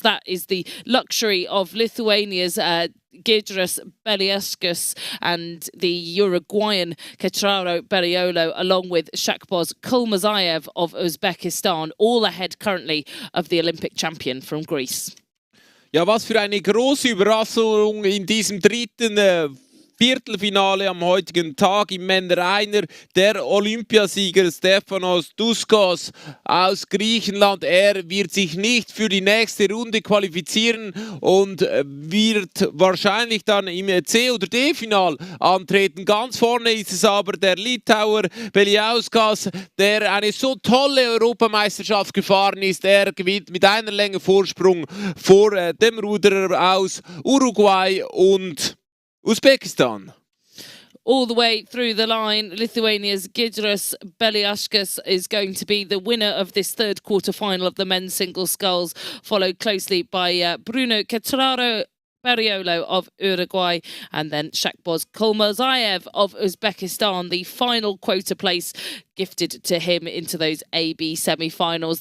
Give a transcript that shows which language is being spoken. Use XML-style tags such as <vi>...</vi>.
<en>That is the luxury of Lithuania's Giedrius Biliauskas and the Uruguayan Cetraro Berriolo, along with Shakboz Kolmurazaev of Uzbekistan, all ahead currently of the Olympic champion from Greece.</en> <de>Ja, was für eine große Überraschung in diesem dritten Viertelfinale am heutigen Tag im Männer-Einer. Der Olympiasieger Stefanos Duskos aus Griechenland. Er wird sich nicht für die nächste Runde qualifizieren und wird wahrscheinlich dann im C- oder D-Final antreten. Ganz vorne ist es aber der Litauer Biliauskas, der eine so tolle Europameisterschaft gefahren ist. Er gewinnt mit einer Länge Vorsprung vor dem Ruderer aus Uruguay und Uzbekistan.</de> <en>All the way through the line, Lithuania's Giedrius Biliauskas is going to be the winner of this third quarter-final of the men's single sculls, followed closely by Bruno Cetraro Berriolo of Uruguay, and then Shakboz Kolmurazaev of Uzbekistan, the final quota place gifted to him into those A-B semi-finals.</en>